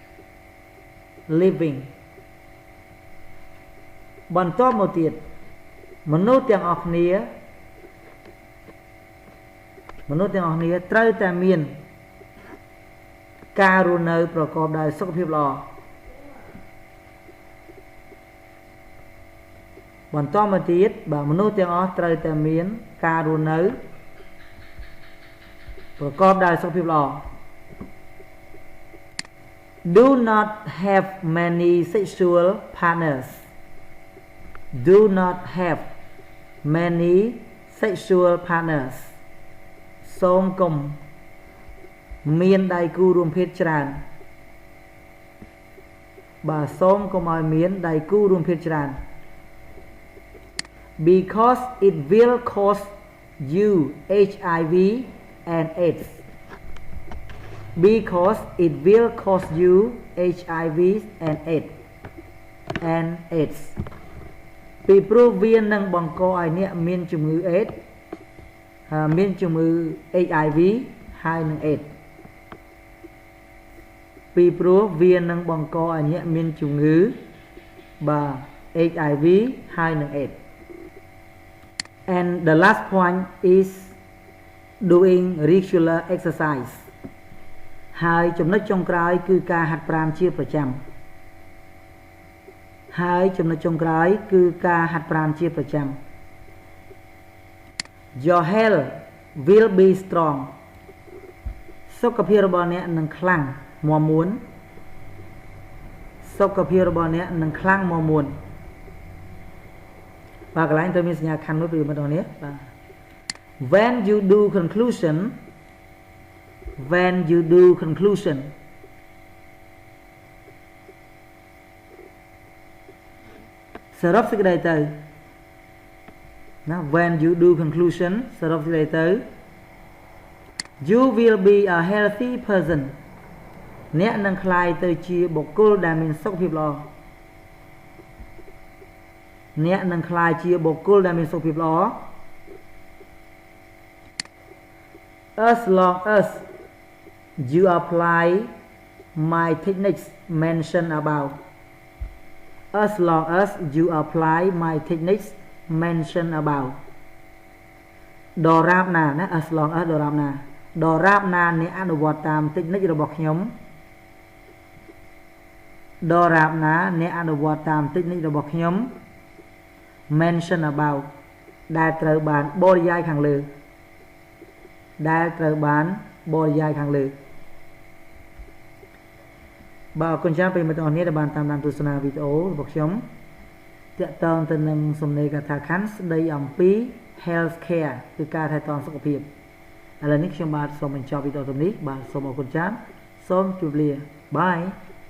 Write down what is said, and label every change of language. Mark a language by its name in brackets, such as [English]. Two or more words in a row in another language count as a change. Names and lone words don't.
[Khmer] living បន្តមកទៀតមនុស្សទាំងអស់គ្នាត្រូវតែមានការរស់នៅប្រកបដោយសុខភាពល្អ បន្តមកទៀតបាទមនុស្សទាំងអស់ត្រូវតែមានការរស់នៅប្រកបដោយសុខភាពល្អ [English] Do not have many sexual partners. Do not have many sexual partners. [Khmer] សូមកុំមានដៃគូរួមភេទច្រើនបាទសូមកុំឲ្យមានដៃគូរួមភេទច្រើន [English] Because it will cause you HIV and AIDS. Because it will cause you HIV and AIDS [Khmer] ពីព្រោះវានឹងបង្កឲ្យអ្នកមានជំងឺ AIDS មានជំងឺ HIV ហើយនឹង AIDS ពីព្រោះវានឹងបង្កឲ្យអ្នកមានជំងឺបាទ HIV ហើយនឹង AIDS [English] and the last point is doing regular exercise [Khmer] ហើយចំណុចចុងក្រោយគឺការហាត់ប្រាណជាប្រចាំ [English] Your health will be strong [Khmer] សុខភាពរបស់អ្នកនឹងខ្លាំងមាំមួន បាទកន្លែងត្រូវមានសញ្ញាខណ្ឌមួយពីមិត្តរបស់នេះបាទ [English] When you do conclusion [Khmer] សរុបសេចក្តីទៅណា [English] When you do conclusion [Khmer] សរុបសេចក្តីទៅ [English] You will be a healthy person [Khmer] អ្នកនឹងក្លាយទៅជាបុគ្គលដែលមានសុខភាពល្អ [English] As long as you apply my techniques mentioned above [Khmer] ដរាបណាណា [English] as long as [Khmer] ដរាបណាអ្នកអនុវត្តតាម technique របស់ខ្ញុំ [English] mention about [Khmer] ដែលត្រូវបានបរិយាយខាងលើបាទ អរគុណច្រើនប្រិយមិត្តទាំងអស់គ្នាដែលបានតាមដានទស្សនាវីដេអូរបស់ខ្ញុំទាក់ទងទៅនឹងសំណេរកថាខណ្ឌស្ដីអំពី [English] health care [Khmer] គឺការថែទាំសុខភាពឥឡូវនេះខ្ញុំបាទសូមបញ្ចប់វីដេអូនេះបាទសូមអរគុណច្រើនសូមជម្រាបលា Bye